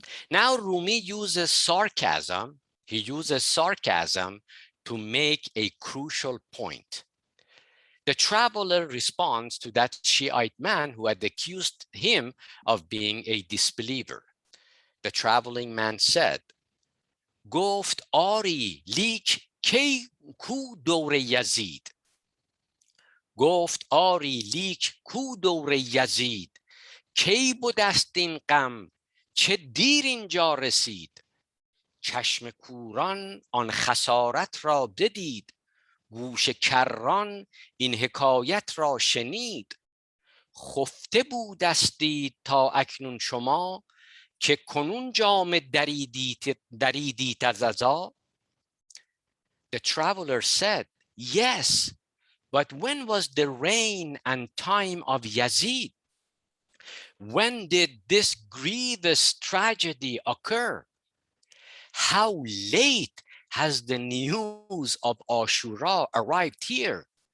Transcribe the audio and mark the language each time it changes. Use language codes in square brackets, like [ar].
[en] Now Rumi uses sarcasm. He uses sarcasm to make a crucial point. The traveler responds to that Shiite man who had accused him of being a disbeliever. The traveling man said, [fa] گفت آری لیک کی کو دور یزید. گفت آری لیک کو دور یزید. کی بودست این غم چه دیر اینجا رسید. چشم کوران آن خسارت را بدید. گوش کران این حکایت را شنید. خفته بودستید تا اکنون شما که کنون جام دریدیت از عزا. [en] The traveler said, yes, but when was the reign and time of Yazid? When did this grievous tragedy occur? How late has the news of Ashura arrived here?